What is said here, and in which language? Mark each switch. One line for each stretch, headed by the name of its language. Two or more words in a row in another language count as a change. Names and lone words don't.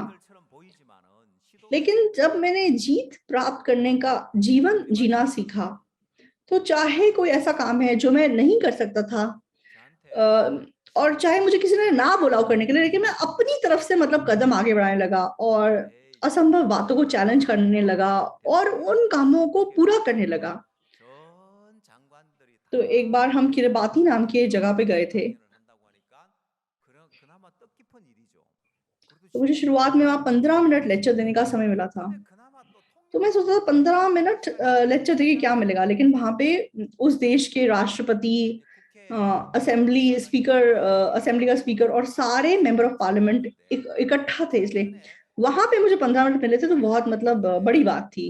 Hindi: लेकिन जब मैंने जीत प्राप्त करने का जीवन जीना सीखा, तो चाहे कोई ऐसा काम है जो मैं नहीं कर सकता था अ, और चाहे मुझे किसी ने ना बोला हो करने के लिए, लेकिन मैं अपनी तरफ से मतलब कदम आगे बढ़ाने लगा और असंभव बातों को चैलेंज करने लगा और उन कामों को पूरा करने लगा।
Korean: 전 장관들이
Hindi: तो एक बार
Korean: 다
Hindi: हम किरबाती नाम की एक जगह पे गए थे।
Korean: 강연을 한다고 하니까 그나마 뜻깊은 일이죠. 그래도
Hindi: तो मुझे
Korean: 시간이
Hindi: शुरुआत में वहाँ 15 मिनट
Korean: 많았는데
Hindi: लेक्चर देने का समय मिला था।
Korean: 근데 그나마 또
Hindi: तो मैं सोचा था 15 मिनट लेक्चर देके क्या मिलेगा, लेकिन वहाँ पे उस देश के राष्ट्रपति,
English: assembly speaker,
Hindi: असेंबली का स्पीकर और सारे
English: member of parliament
Hindi: इकट्ठा थे, इसलिए वहाँ पे मुझे 15 मिनट मिले थे, तो बहुत मतलब बड़ी बात थी।